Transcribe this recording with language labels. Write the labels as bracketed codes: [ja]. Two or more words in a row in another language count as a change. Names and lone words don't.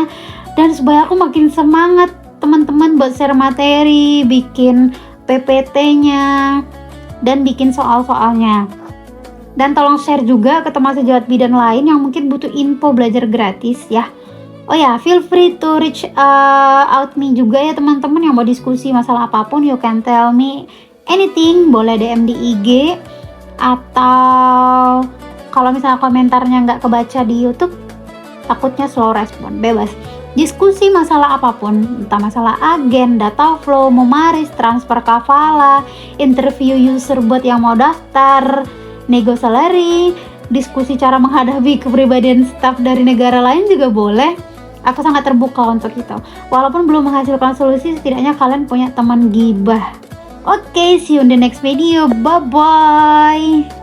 [id] Dan supaya aku makin semangat teman-teman buat share materi, bikin PPT-nya, dan bikin soal-soalnya. Dan tolong share juga ke teman sejawat bidan lain yang mungkin butuh info belajar gratis ya. Oh ya, [en] feel free to reach out me [id] juga ya teman-teman yang mau diskusi masalah apapun. [en] You can tell me anything, [id] boleh DM di IG atau kalau misalnya komentarnya nggak kebaca di YouTube, takutnya [en] slow respon, [id] bebas. Diskusi masalah apapun, entah masalah agen, [en] data flow, [id] memaris, transfer kafala, [en] interview user [id] buat yang mau daftar, nego salary, diskusi cara menghadapi kepribadian staf dari negara lain juga boleh. Aku sangat terbuka untuk itu. Walaupun belum menghasilkan solusi, setidaknya kalian punya teman gibah. Oke, [en] see you in the next video. Bye-bye.